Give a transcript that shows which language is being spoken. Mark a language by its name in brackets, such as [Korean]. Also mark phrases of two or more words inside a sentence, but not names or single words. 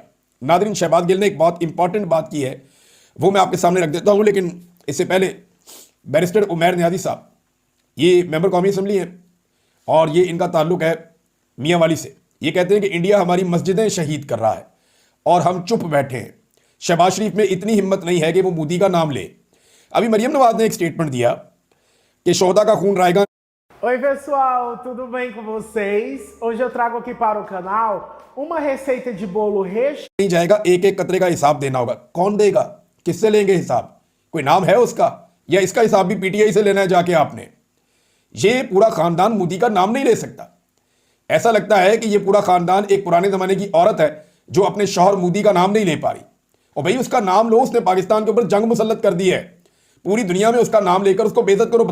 [Urdu] نادرین، شہباز گل نے ایک بہت امپورٹنٹ بات کی ہے، وہ میں آپ کے سامنے رکھ دیتا ہوں، لیکن اس سے پہلے بیرسٹر عمیر نیازی صاحب، یہ ممبر قومی اسمبلی ہیں اور یہ ان کا تعلق ہے میاں والی سے. یہ کہتے ہیں کہ انڈیا ہماری مسجدیں شہید کر رہا ہے اور ہم چپ بیٹھے ہیں. شہباز شریف میں اتنی ہمت نہیں ہے کہ وہ مودی کا نام لے. ابھی مریم نواز نے ایک اسٹیٹمنٹ دیا کہ شہدا کا خون رائیگاں. [Portuguese] Oi pessoal, tudo bem com vocês? Hoje eu trago aqui para o canal uma receita de bolo recheado। [Urdu] نہیں جائے گا، ایک ایک قطرے کا حساب دینا ہوگا۔ کون دے گا، کس سے لیں گے حساب? کوئی نام ہے اس کا، یا اس کا حساب بھی پی ٹی آئی سے لینا ہے جا کے آپ نے? یہ پورا خاندان مودی کا نام نہیں لے سکتا. ایسا لگتا ہے کہ یہ پورا خاندان ایک پرانے زمانے کی عورت ہے جو اپنے شوہر مودی کا نام نہیں لے پا رہی اور بھائی اس کا نام لو، اس نے پاکستان کے اوپر جنگ مسلط کر دی ہے، پوری دنیا میں اس کا نام لے کر اس کو بے عزت کرو.